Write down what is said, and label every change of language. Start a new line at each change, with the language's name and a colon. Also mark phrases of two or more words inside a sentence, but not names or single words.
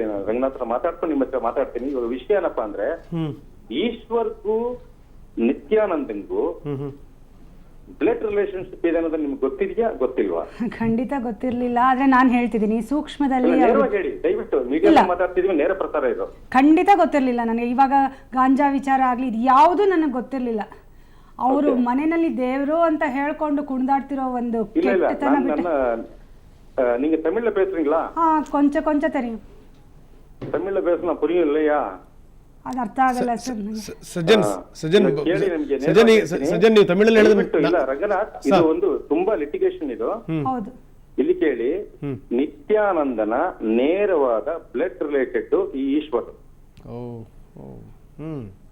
Kannada: ನಾನು ರಂಗನಾಥ್ ಹತ್ರ ಮಾತಾಡ್ಕೊಂಡು ನಿಮ್ಮ ಹತ್ರ ಮಾತಾಡ್ತೀನಿ. ಇವಾಗ ವಿಷಯ ಏನಪ್ಪಾ ಅಂದ್ರೆ, ಈಶ್ವರ್ಗೂ ನಿತ್ಯಾನಂದಂಗೂ
English: blood relationship
Kannada: ಇದೆ ಅನ್ನೋದು ನಿಮ್ಗೆ ಗೊತ್ತಿದ್ಯಾ ಗೊತ್ತಿಲ್ವಾ? ಖಂಡಿತ ಗೊತ್ತಿರ್ಲಿಲ್ಲ, ಆದ್ರೆ ನಾನು ಹೇಳ್ತಿದ್ದೀನಿ ಸೂಕ್ಷ್ಮದಲ್ಲಿ. ನೇರವಾಗಿ ಹೇಳಿ ದಯವಿಟ್ಟು, ಮೀಡಿಯಾ ಮಾತಾಡ್ತಿದೀವಿ, ನೇರ ಪ್ರಸಾರ ಇದು. ಖಂಡಿತ ಗೊತ್ತಿರ್ಲಿಲ್ಲ ನನಗೆ. ಇವಾಗ ಗಾಂಜಾ ವಿಚಾರ ಆಗ್ಲಿ, ಇದು ಯಾವುದು ನನಗೆ ಗೊತ್ತಿರ್ಲಿಲ್ಲ. ಅವರು ಮನೆಯಲ್ಲಿ ದೇವರು ಅಂತ ಹೇಳ್ಕೊಂಡು ಕುಣಿದಾಡ್ತಿರೋ ಒಂದು ಕೆಟ್ಟತನ.
Tamil: நீங்க தமிழ்ல பேசுறீங்களா? கொஞ்ச கொஞ்ச தெரியும். தமிழ்ல பேசினா புரியலையா?
Kannada: ಅದು ಅರ್ಥ ಆಗಲ್ಲ ಸರ್. ಸಜ್ಜನ್ ನೀವು ತಮಿಳಲ್ಲಿ ಹೇಳಿದ್ರೆ ಇಲ್ಲ ರಂಗನಾಥ್, ಇದು ಒಂದು ತುಂಬಾ ಲಿಟಿಗೇಷನ್ ಇದು. ಹೌದು, ಇಲ್ಲಿ ಕೇಳಿ, ನಿತ್ಯಾನಂದನ ನೇರವಾದ
English: blood related
Kannada: ಈ ಈಶ್ವರ್.